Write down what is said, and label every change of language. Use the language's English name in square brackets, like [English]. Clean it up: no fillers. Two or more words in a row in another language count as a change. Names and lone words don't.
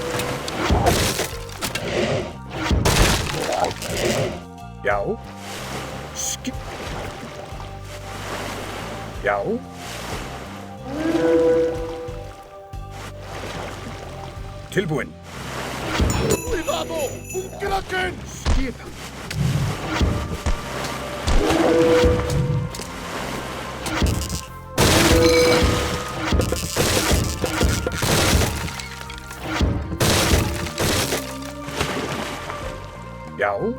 [Icelandic] Já. Skip. Já. Tilbúin. [Spanish] ¡Cuidado! ¡Un kraken! [Icelandic] Skipan. Já.